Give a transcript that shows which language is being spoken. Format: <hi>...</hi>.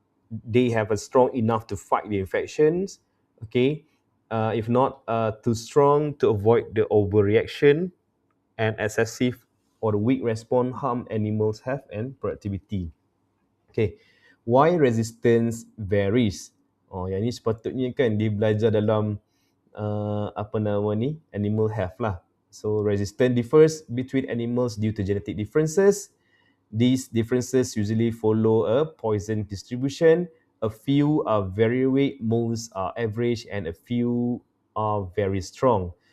<en>They have a strong enough to fight the infections. Okay, if not too strong to avoid the overreaction and excessive or weak response harm animals' health and productivity. Okay, why resistance varies?</en> <ms>Oh, yang ni sepatutnya kan dia belajar dalam apa nama ni, animal health lah.</ms> <en>So resistance differs between animals due to genetic differences. These differences usually follow a Poisson distribution. A few are very weak, most are average, and a few are very strong.</en>